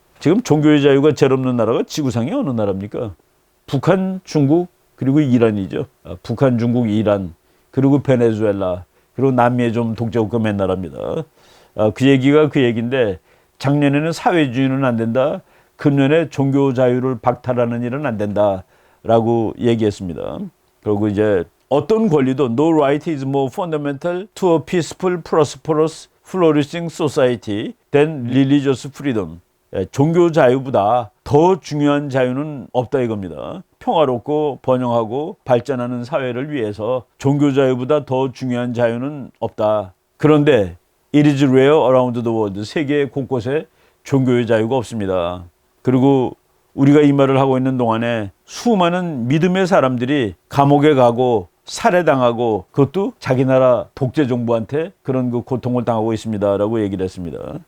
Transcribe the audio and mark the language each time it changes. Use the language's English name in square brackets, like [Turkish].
[Korean] 지금 종교의 자유가 제일 없는 나라가 지구상에 어느 나라입니까? 북한, 중국, 그리고 이란이죠. 북한, 중국, 이란, 그리고 베네수엘라, 그리고 남미에 좀 독재국가 맨 나라입니다. 그 얘기가 그 얘기인데, 작년에는 사회주의는 안 된다. 금년에 종교 자유를 박탈하는 일은 안 된다라고 얘기했습니다. 그리고 이제 어떤 권리도 [English] No right is more fundamental to a peaceful, prosperous, flourishing society than religious freedom. [Korean] 종교 자유보다 더 중요한 자유는 없다 이겁니다. 평화롭고 번영하고 발전하는 사회를 위해서 종교 자유보다 더 중요한 자유는 없다. 그런데 [English] It is rare around the world. [Korean] 세계 곳곳에 종교의 자유가 없습니다. 그리고 우리가 이 말을 하고 있는 동안에 수많은 믿음의 사람들이 감옥에 가고 살해당하고, 그것도 자기 나라 독재 정부한테 그런 그 고통을 당하고 있습니다라고 얘기를 했습니다.